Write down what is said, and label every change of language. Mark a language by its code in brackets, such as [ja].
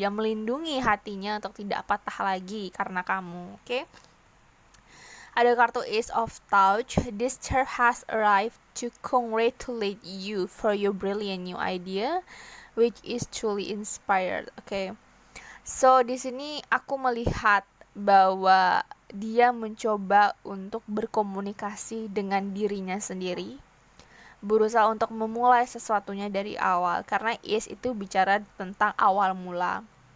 [id] Dia melindungi hatinya untuk tidak patah lagi karena kamu. Oke? Ada kartu Ace of Touch. [en] This chair has arrived to congratulate you for your brilliant new idea, which is truly inspired. [id] Oke. So di sini aku melihat bahwa dia mencoba untuk berkomunikasi dengan dirinya sendiri, berusaha untuk memulai sesuatunya dari awal, karena Ace itu bicara tentang awal mula.